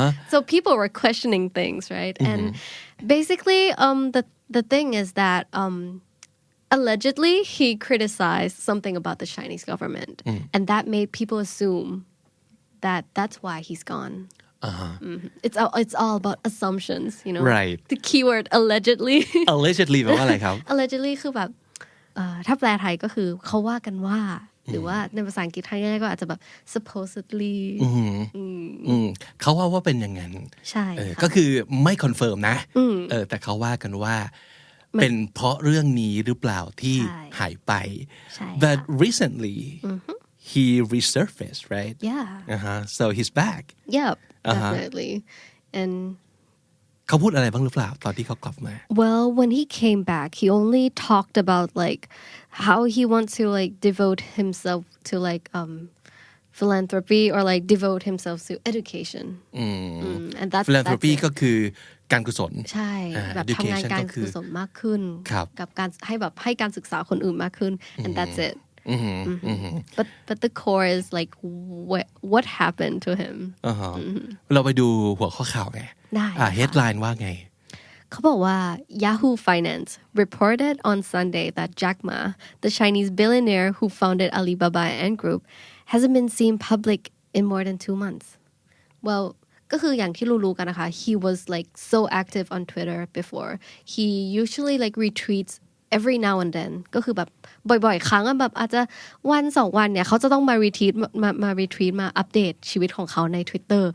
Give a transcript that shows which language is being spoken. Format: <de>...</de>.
<en>So people were questioning things, right? And basically, the thing is that.Allegedly, he criticized something about the Chinese government, and that made people assume that that's why he's gone. It's all about assumptions, you know. Right. The keyword allegedly.</en> <th>Allegedly แปลว่าอะไรครับ Allegedly คือแบบถ้าแปลไทยก็คือเขาว่ากันว่าหรือว่าในภาษาอังกฤษไทยง่ายก็อาจจะแบบ supposedly เขาว่าเป็นอย่างนั้น ใช่ ก็คือไม่คอนเฟิร์มนะแต่เขาว่ากันว่าเป็นเพราะเรื่องนี้หรือเปล่าที่หายไป</th> <en>But recently he resurfaced, right? Yeah. So he's back. Yep, definitely. And</en> <th>เขาพูดอะไรบ้างหรือเปล่าตอนที่เขากลับมา</th> <en>Well, when he came back, he only talked about like how he wants to like devote himself to like philanthropy or like devote himself to education. And that's</en> <th>philanthropy ก็คือการกุศล ใช่แบบทำงานการกุศลมากขึ้นกับการให้การศึกษาคนอื่นมากขึ้น</th> <en>and that's it. But the core is like what happened to him.</en> <th>เราไปดูหัวข้อข่าวไงheadline ว่าไง เขาบอกว่า</th> <en>Yahoo Finance reported on Sunday that Jack Ma, the Chinese billionaire who founded Alibaba and Ant Group, hasn't been seen public in more than 2 months. Well,</en> <th>ก็คืออย่างที่รู้ๆกันนะคะ</th> <en>he was like so active on Twitter before he usually like retweets every now and then</en> <th>ก็คือแบบบ่อยๆครั้งแบบอาจจะวัน2วันเนี่ยเขาจะต้องมารีทวีตมาอัปเดตชีวิตของเขาใน Twitter</th>